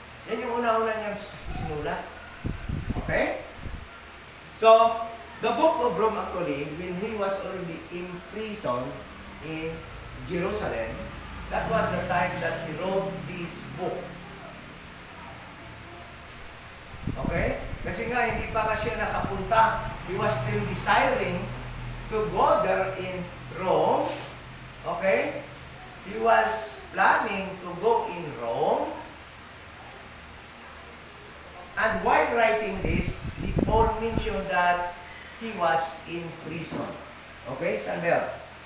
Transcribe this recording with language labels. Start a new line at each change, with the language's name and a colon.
Filipino: Yan yung una-una niyang isinulat. Okay?
English: So, the book of Rome actually, when he was already imprisoned in Jerusalem, that was the time that he wrote this book. Okay?
Filipino: Kasi nga, hindi pa kasi siya nakapunta.
English: He was still desiring to go there in Rome. Okay? He was planning to go in Rome. And while writing this, Paul mentioned that he was in prison. Okay?
Filipino: Saan ba?